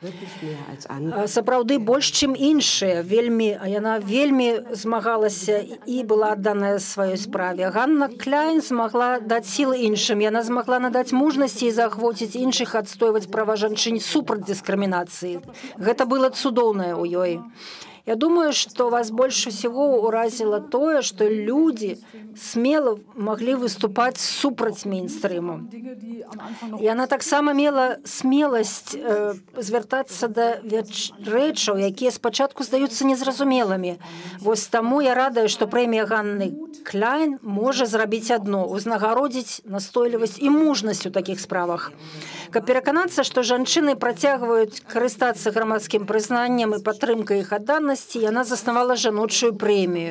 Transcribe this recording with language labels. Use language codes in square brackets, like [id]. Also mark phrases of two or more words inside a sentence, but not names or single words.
[be] сапраўды больш, чым іншыя. Яна вельмі змагалася і была адданая сваёй справе. Ганна Кляйн змагла даць сілы іншым. Яна змагла надаць мужнасці і заахвоціць іншых адстойваць права жанчын супраць дыскрымінацыі. Гэта было цудоўнае ў ёй. [ru] Я думаю, что вас больше всего уразило то, что люди смело могли выступать [be] супраць мейнстрыму. [ru] И она [be] таксама мела смеласць звяртацца да рэчаў, якія спачатку здаюцца незразумелымі. Вось таму я радая, што прэмія Ганны Кляйн можа зрабіць адно – узнагародзіць настойлівасць і мужнасць у такіх справах. Каб пераканацца, што жанчыны працягваюць карыстацца грамадскім прызнаннем і падтрымкай іх адданасці, яна заснавала жаночую прэмію.